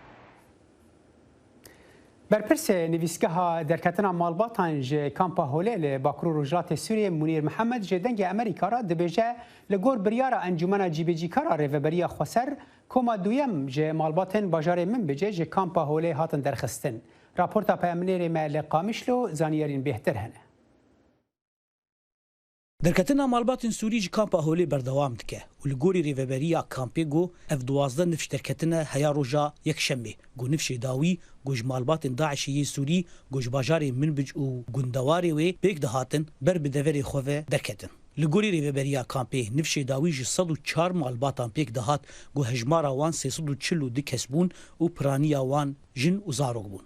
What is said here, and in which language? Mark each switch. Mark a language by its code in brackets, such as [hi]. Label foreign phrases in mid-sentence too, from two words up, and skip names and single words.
[ku] بەرپرسێ نویسگەها دەرکەتنا ماڵباتان ژێ کامپا هۆلێ لە باکوور و ڕۆژهەڵاتی سووریە مونیر محەممەد ژێ دەنگی ئەمریکارا دەبێژە لە گۆر بریارە ئەنجومەنە جیبێجیکارا ڕێڤەبەریە خۆسەر کۆما دووەم ژێ ماڵباتن باژارێ من بجێ ژێ کامپا هۆلێ هاتن دەرخستن. راپۆرتا پەیامنێرێ مە لە قامیشلۆ زانیارین بێهتر هەنە. دەرکەتنا ماڵباتن سووری ji kampa Holê berdewam dike û li gorî rêveberiya kampê got ev 12 nifş derketine heya roja yekşemê got nifşê dawî got ji malbatên Daişê yê Sûrî got ji bajarê Minbic û gundewarê wê pêk dihatin ber bi deverê xwe ve derketin. Li gorî rêveberiya kampê nifşê dawî ji 104 malbatan pêk dihat got hejmara wan 342 kes bûn û piraniya wan jin û zarok bûn.